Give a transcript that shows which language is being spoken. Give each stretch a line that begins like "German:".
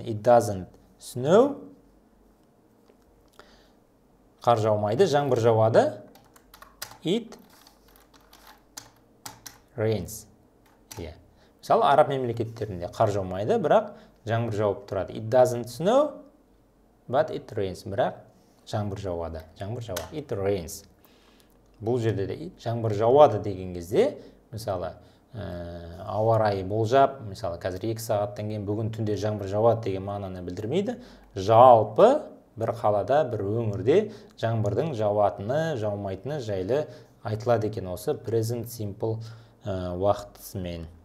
English: It doesn't snow.
Kazakh: Қар жаумайды, жаңбыр жауады.
English: It rains.
Kazakh: Мысалы, араб мемлекеттерінде қар жаумайды, бірақ жаңбыр жауып тұрады.
English: It doesn't snow, but it rains.
Kazakh: Бірақ жаңбыр жауады.
English: It rains.
Kazakh: Бұл жерде де жаңбыр жауады деген кезде, мысалы, ауа райы болжап, мысалы, қазір 2 сағаттан кейін бүгін түнде жаңбыр жауады деген мағынаны білдірмейді. Жалпы бір қалада, бір өңірде жаңбырдың жауатыны, жаумайтыны жайлы айтылады екен осы present simple уақытысымен.